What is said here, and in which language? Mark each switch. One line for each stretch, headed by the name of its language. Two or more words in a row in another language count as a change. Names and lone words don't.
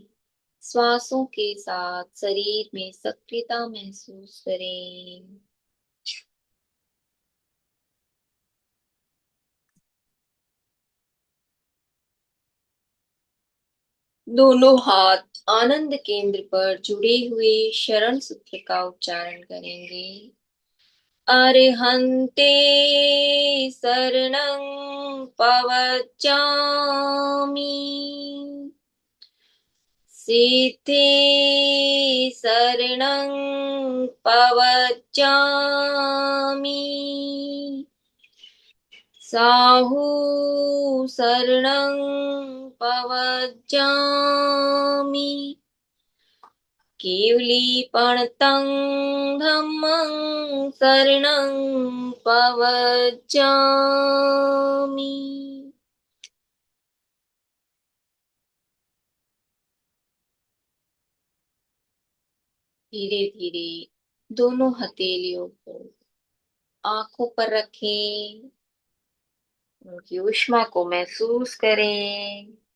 Hindi: श्वासों के साथ शरीर में सक्रियता महसूस करें। दोनों हाथ आनंद केंद्र पर जुड़े हुए शरण सूत्र का उच्चारण करेंगे।
Prakrit languages: अरहन्ते शरणं पवच्चामि। सिद्धे शरणं पवच्चामि। साहू शरणं पवच्चामि। केवलीपणतं धम्मं शरणं पवच्चामि।
Hindi: धीरे धीरे दोनों हथेलियों को आंखों पर रखें। उनकी ऊष्मा को महसूस करें।